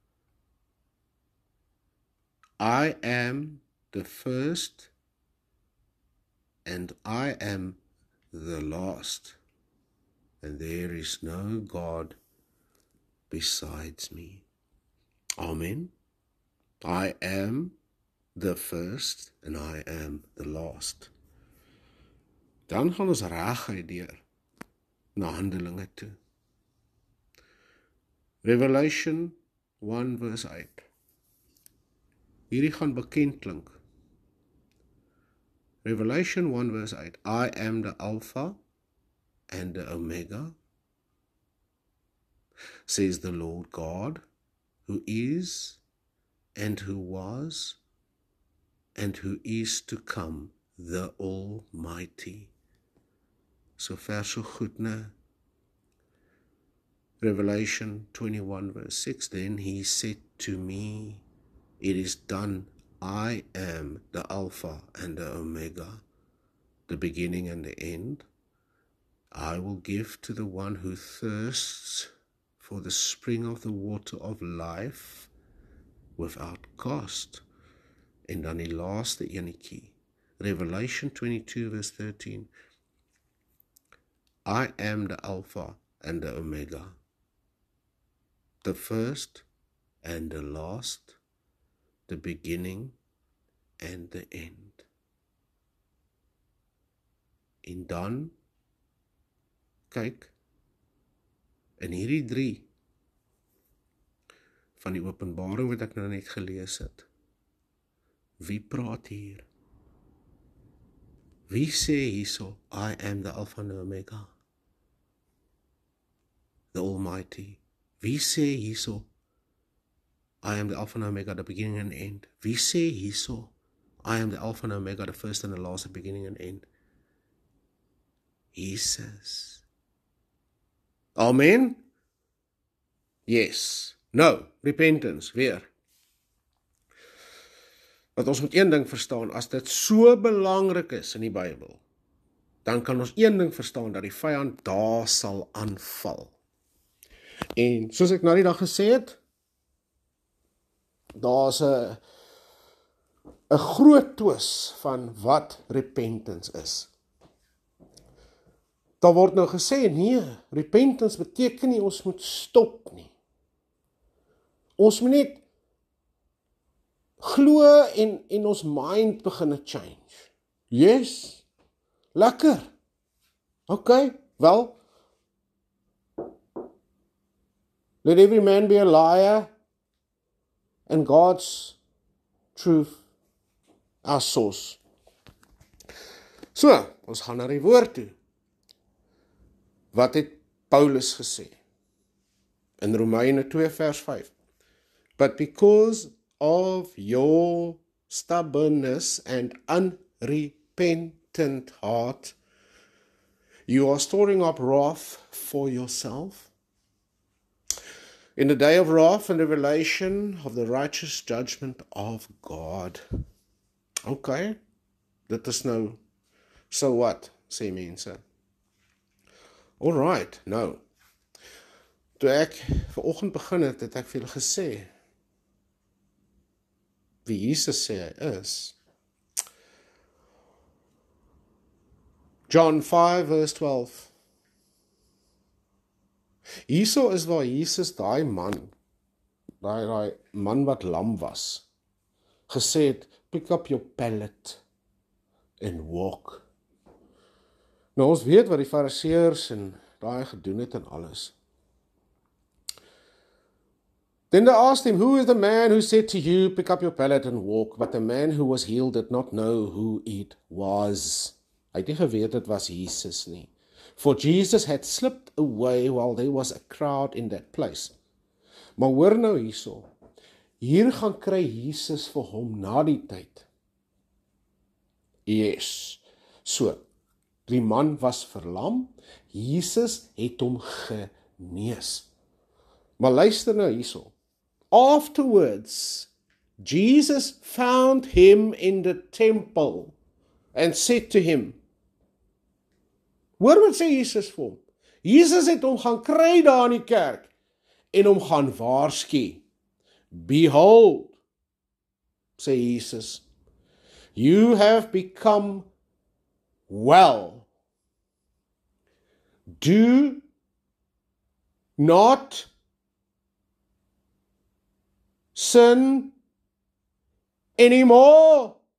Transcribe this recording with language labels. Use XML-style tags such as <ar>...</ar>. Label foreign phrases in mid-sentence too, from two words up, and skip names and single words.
<en>I am the first, and I am the last, and there is no God besides me. Amen. I am the first, and I am the last.</en> <af>Dan gaan ons reguit deur na Handelinge toe.</af> <en>Revelation 1 verse 8.</en> <af>Hierdie gaan bekend klink.</af> <en>Revelation 1 verse 8. I am the Alpha and the Omega, says the Lord God, who is, and who was, and who is to come, the Almighty.</en> <af>So ver so goed, né?</af> <en>Revelation 21 verse 6, Then he said to me, It is done. I am the Alpha and the Omega, the beginning and the end. I will give to the one who thirsts for the spring of the water of life without cost.</en> <af>En dan die laaste enetjie,</af> <en>Revelation 22 verse 13, I am the Alpha and the Omega, the first and the last, the beginning and the end.</en> <af>En dan kyk, in hierdie 3 van die Openbaring wat ek nou net gelees het, wie praat hier? Wie sê hierso,</af> <en>I am the Alpha and Omega, the Almighty?</en> <af>Wie sê hierso,</af> <en>I am the Alpha and Omega, the beginning and end?</en> <af>Wie sê hierso,</af> <en>I am the Alpha and Omega, the first and the last, the beginning and end? Jesus. Amen? Yes. No, repentance,</en> <af>weer. Want ons moet een ding verstaan, as dit so belangrik is in die Bybel, dan kan ons een ding verstaan, dat die vyand daar sal aanval. En soos ek nou die dag gesê het, daar's 'n groot twis van wat repentance is. Daar word nou gesê, nee, repentance beteken nie ons moet stop nie. Ons moet net glo en ons mind begin change. Yes, lekker. Okay, wel,</af> <en>let every man be a liar and God's truth our source.</en> <af>So, ons gaan na die woord toe. Wat het Paulus gesê? In Romeine 2 vers 5.</af> <en>But because of your stubbornness and unrepentant heart, you are storing up wrath for yourself in the day of wrath and revelation of the righteous judgment of God.</en> <af>Okay, dit is nou,</af> <en>so what,</en> <af>sê mense. Alright, nou, toe ek vanoggend begin het ek vir julle gesê, wie Jesus sê hy is.</af> <en>John 5 verse 12.</en> <af>Hierso is waar Jesus daai man wat lam was, gesê het,</af> <en>pick up your pallet and walk.</en> <af>Nou ons weet wat die fariseërs en daai gedoen het en alles.</af> <en>Then they asked him, who is the man who said to you, pick up your pallet and walk? But the man who was healed did not know who it was.</en> <af>Hy het nie geweet dit was Jesus nie.</af> <en>For Jesus had slipped away while there was a crowd in that place.</en> <af>Maar hoor nou hierso, hier gaan kry Jesus vir hom na die tyd. Yes. So, die man was verlam, Jesus het hom genees. Maar luister nou hierso.</af> <en>Afterwards, Jesus found him in the temple and said to him,</en> <af>hoor wat sê Jesus vir hom? Jesus het hom gaan kry daar in die kerk en hom gaan waarsku. Behold, sê Jesus,</af> <en>you have become well. Do not sin anymore.</en>